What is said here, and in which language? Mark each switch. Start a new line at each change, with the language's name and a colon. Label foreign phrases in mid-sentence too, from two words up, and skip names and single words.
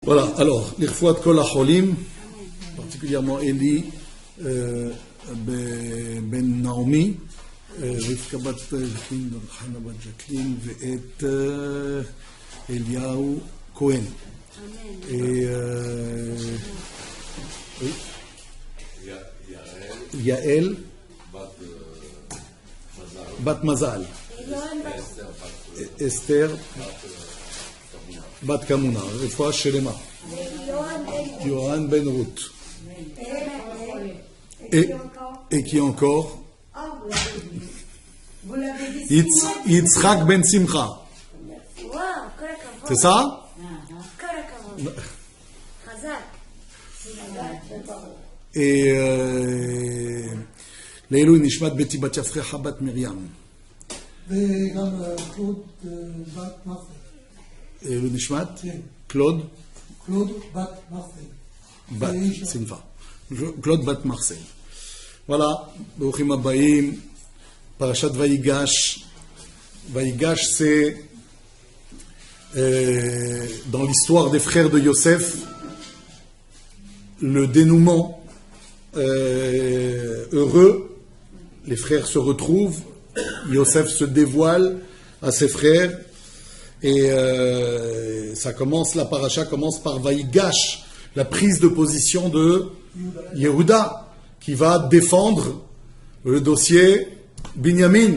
French: Voilà, alors,
Hebrew: l' רפואת כל החולים,
French: particulièrement Eli ben Naomi, Rivka bat Jacqueline, Chana bat Jacqueline,
Hebrew: ואת אליהו כהן.
French: Et oui,
Hebrew: Yael bat Mazal, Esther bat Kamuna, רפואה שלמה,
French: Yohan ben Ruth, et qui encore? Yitzhak ben Simcha. C'est ça?
Hebrew: Et לעילוי נשמת בתי בת שפחה בת מרים. וגם קלוד בת מרסל. לעילוי נשמת? קלוד? קלוד בת מרסל. בת, שמחה. קלוד בת מרסל.
French: Voilà,
Hebrew: ברוכים הבאים, פרשת ויגש.
French: ויגש c'est dans l'histoire des frères de Yosef, le dénouement heureux. Les frères se retrouvent, Yosef se dévoile à ses frères, et ça commence, la paracha commence par Vaïgash, la prise de position de Yehuda, qui va défendre le dossier Binyamin.